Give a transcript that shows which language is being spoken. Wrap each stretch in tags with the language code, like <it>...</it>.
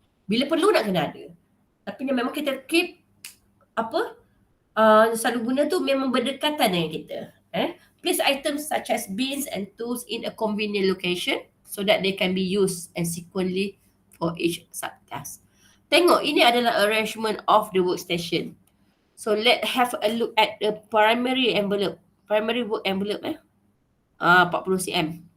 <ms>Bila perlu nak kena ada. Tapi yang memang kita keep selalu guna tu memang berdekatan dengan kita.</ms> <en>Place items such as bins and tools in a convenient location so that they can be used and sequentially for each subtask.</en> <ms>Tengok, ini adalah</ms> <en>arrangement of the workstation. So let's have a look at the primary envelope. Primary work envelope 40 cm.</en>